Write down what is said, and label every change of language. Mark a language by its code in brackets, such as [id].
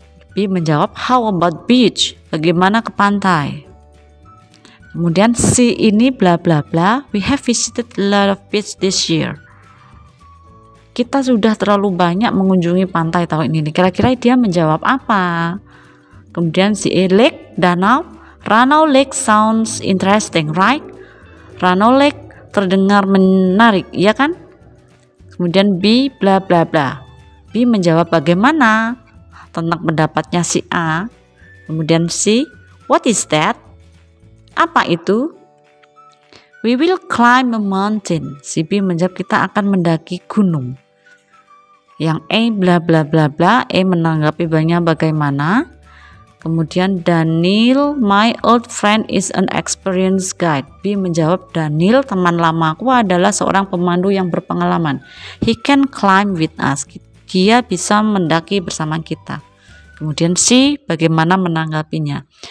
[id] B menjawab, [en] how about beach? [id] Bagaimana ke pantai? Kemudian C ini [en] bla bla bla, we have visited a lot of beach this year. [id] Kita sudah terlalu banyak mengunjungi pantai tahun ini. Kira-kira dia menjawab apa? Kemudian si A, lake, danau. [en] Ranau Lake sounds interesting, right? [id] Ranau Lake terdengar menarik, ya kan? Kemudian B, bla bla bla. B menjawab bagaimana tentang pendapatnya si A. Kemudian C, [en] what is that? [id] Apa itu? [en] We will climb a mountain. [id] Si B menjawab kita akan mendaki gunung. Yang A bla bla bla bla, A menanggapi banyak bagaimana. [en] Kemudian Daniel, my old friend is an experienced guide. [id] B menjawab, Daniel teman lamaku adalah seorang pemandu yang berpengalaman. [en] He can climb with us. [id] Dia bisa mendaki bersama kita. Kemudian C bagaimana menanggapinya.